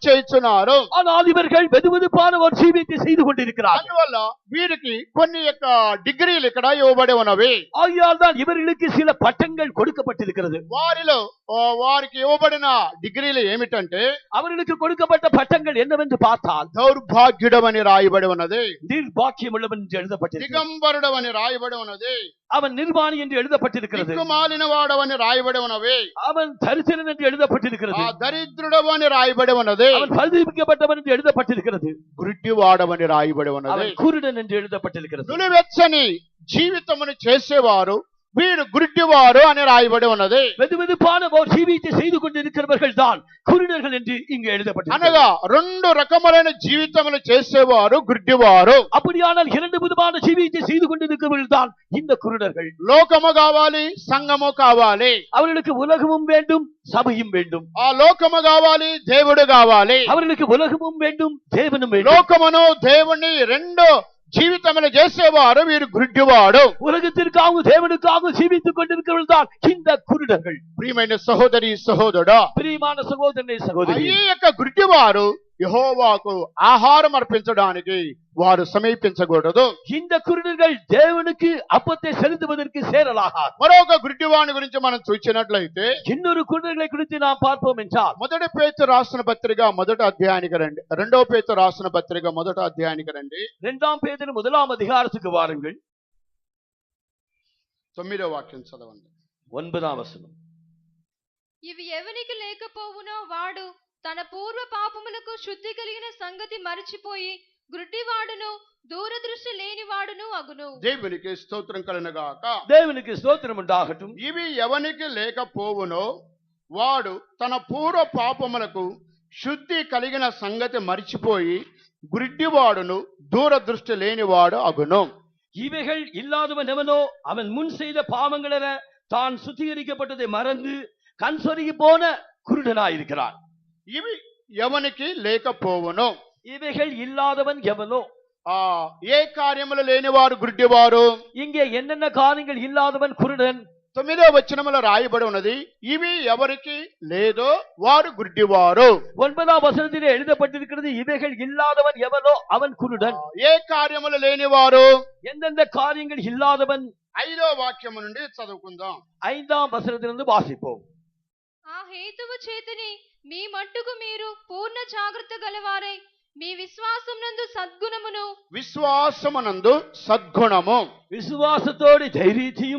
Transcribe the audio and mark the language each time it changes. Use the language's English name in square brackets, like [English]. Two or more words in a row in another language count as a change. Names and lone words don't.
[Tamil] ஆனால் இவர்கள் வெதுவெதுப்பான ஒரு ஜீவியத்தை செய்து கொண்டிருக்கிறார்கள். [Telugu] అందువల్ల వీరికి కొన్ని యొక్క డిగ్రీలు ఇక్కడ ఇవ్వబడి ఉన్నవి. [Tamil] ஆகையால் தான் இவர்களுக்கு சில பட்டங்கள் கொடுக்கப்பட்டிருக்கிறது. [Telugu] వారిలో వారికి ఇవ్వబడిన డిగ్రీలు ఏమిటంటే [Tamil] அவர்களுக்கு கொடுக்கப்பட்ட பட்டங்கள் என்னவென்று பார்த்தால் [Telugu] దౌర్భాగ్యుడమని రాయబడి ఉన్నది, [Tamil] நிர்பாக்கியமுள்ளவன் என்று எழுதப்பட்டிருக்கிறது. [Telugu] దిగంబరుడమని రాయబడి ఉన్నది, [Tamil] அவன் நிர்வாணி என்று எழுதப்பட்டிருக்கிறது. [Telugu] దిక్కుమాలిన వాడవని రాయబడి ఉన్నవి, [Tamil] அவன் தரிசனன் என்று எழுதப்பட்டிருக்கிறது. [Telugu] దరిద్రుడవని రాయబడి ఉన్నది, [Tamil] அவன் பரிதபிக்கப்பட்டவன் என்று எழுதப்பட்டிருக்கிறது. [Telugu] గుడ్డివాడవని రాయబడి ఉన్నది, [Tamil] அவன் குருடன் என்று எழுதப்பட்டிருக்கிறது. [Telugu] నులివెచ్చని జీవితమును చేసేవారు వీరు గుడ్డివారు అని రాయబడి ఉన్నది. [Tamil] வெதுவெதுப்பான ஜீவித்தை செய்து கொண்டிருக்கிறவர்கள் தான் குருடர்கள் என்று இங்கு எழுதப்பட்டிருக்கிறது. [Telugu] అనగా రెండు రకములైన జీవితములు చేసేవారు గుడ్డివారు. [Tamil] அப்படியானால் இரண்டு விதமான ஜீவித்தை செய்து கொண்டிருக்கிறவர்கள் தான் இந்த குருடர்கள். [Telugu] లోకము కావాలి, సంఘము కావాలి. [Tamil] அவர்களுக்கு உலகமும் வேண்டும், சபையும் வேண்டும். [Telugu] ఆ లోకము కావాలి, దేవుడు కావాలి. [Tamil] அவர்களுக்கு உலகமும் வேண்டும், தேவனும் வேண்டும். [Telugu] లోకమును దేవుని రెండు జీవితములు చేసేవారు వీరు గుడ్డివాడు. [Tamil] உலகத்திற்காக தேவனுக்காக ஜீவித்துக் கொண்டிருக்கிறவர்கள் தான் இந்த குருடர்கள். [Telugu] ప్రియమైన సహోదరి సహోదరుడా, [Tamil] பிரியமான சகோதரனே சகோதரி, [Telugu] ఈ యొక్క గుడ్డివారు యెహోవాకు ఆహారం అర్పించడానికి వారు సమీపించకూడదు. [Tamil] இந்த குருடர்கள் தேவனுக்கு அப்பத்தை செலுத்துவதற்கு சேரலாகாது. [Telugu] మరొక గుడ్డివాని గురించి మనం చూసినట్లయితే [Tamil] இன்னொரு குருடர்களை குறித்து நாம் பார்ப்போம் என்றால் [Telugu] మొదటి పేతురు రాసిన పత్రిక మొదటి అధ్యాయానికి రండి. రెండో పేతురు రాసిన పత్రిక మొదటి అధ్యాయానికి రండి. [Tamil] 2 பேதுரு 1 அதிகாரத்துக்கு வாருங்கள். [Telugu] 9వ వాక్యం చదవండి. 9వ వచనం. ఇవి ఎవనికి లేకపోవునో వాడు తన పూర్వ పాపములకు శుద్ధి కలిగిన సంగతి మరచిపోయి గుడ్డివాడును దూరదృష్టి లేనివాడును అగును. దేవునికి స్తోత్రం కలుగుగాక. [Tamil] தேவனுக்கு ஸ்தோத்திரம் உண்டாகட்டும். [Telugu] ఇవి ఎవనికి లేకపోవునో వాడు తన పూర్వ పాపములకు శుద్ధి కలిగిన సంగతి మరిచిపోయి గుడ్డివాడును దూరదృష్టి లేనివాడు అగును. [Tamil] இவைகள் இல்லாதவன் எவனோ அவன் முன் செய்த பாவங்களென தான் சுத்திகரிக்கப்பட்டதை மறந்து கண் சொருகி போன குருடனாயிருக்கிறான். [Telugu] ఇవి ఎవనికి లేకపోవునో, [Tamil] இவைகள் இல்லாதவன் எவனோ, [Telugu] ఏ కార్యములు లేనివారు గుడ్డివారు. [Tamil] இங்கே என்னென்ன காரியங்கள் இல்லாதவன் குருடன். [Telugu] 9వ వచనములో రాయబడి ఉన్నది, ఇవి ఎవరికి లేదో వారు గుడ్డివారు. [Tamil] 9వ వచనத்திலே எழுதப்பட்டிருக்கிறது, இவைகள் இல்லாதவன் எவனோ அவன் குருடன். [Telugu] ఏ కార్యములు లేనివారు. [Tamil] எந்தெந்த காரியங்கள் இல்லாதவன் [Telugu] 5వ వాక్యము నుండి చదువుకుందాం. [Tamil] 5வது வசனத்திலிருந்து வாசிப்போம். [Telugu] ఆ హేతువు చేతని మీ మట్టుకు మీరు పూర్ణ జాగ్రత్త గలవారై మీ విశ్వాసమునందు సద్గుణమును, విశ్వాసమునందు సద్గుణము, [Tamil] விசுவாசத்தோடே தைரியத்தையும்,